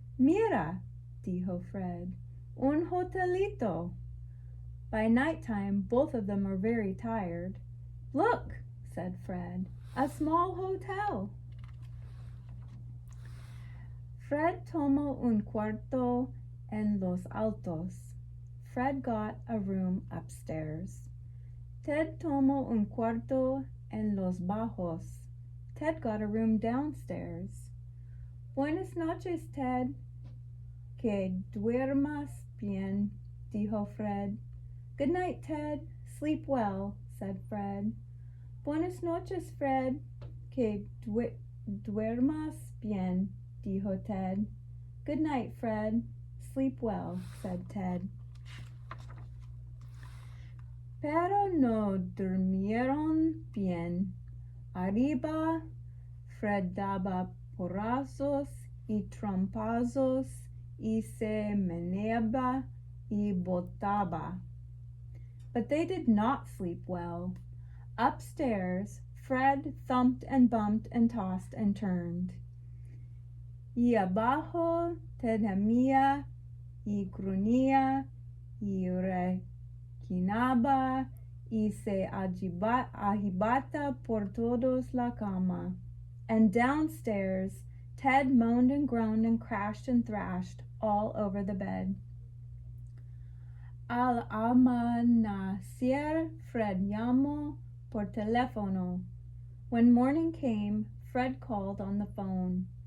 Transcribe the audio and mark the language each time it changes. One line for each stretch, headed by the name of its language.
Spanish: Mira, dijo Fred, un hotelito.
English: By nighttime, both of them were very tired. Look, said Fred, a small hotel.
Spanish: Fred tomó un cuarto en los altos.
English: Fred got a room upstairs.
Spanish: Ted tomó un cuarto en los bajos.
English: Ted got a room downstairs.
Spanish: Buenas noches, Ted. Que duermas bien, dijo Fred.
English: Good night, Ted. Sleep well, said Fred.
Spanish: Buenas noches, Fred. Que duermas bien, dijo Ted.
English: Good night, Fred. Sleep well, said Ted.
Spanish: Pero no durmieron bien. Arriba, Fred daba porrazos y trompazos y se meneaba y botaba.
English: But they did not sleep well. Upstairs, Fred thumped and bumped and tossed and turned.
Spanish: Y abajo temía y gruñía y rechinaba y se agibata por todos la cama.
English: And downstairs, Ted moaned and groaned and crashed and thrashed all over the bed.
Spanish: Al amanecer, Fred llamó por teléfono.
English: When morning came, Fred called on the phone.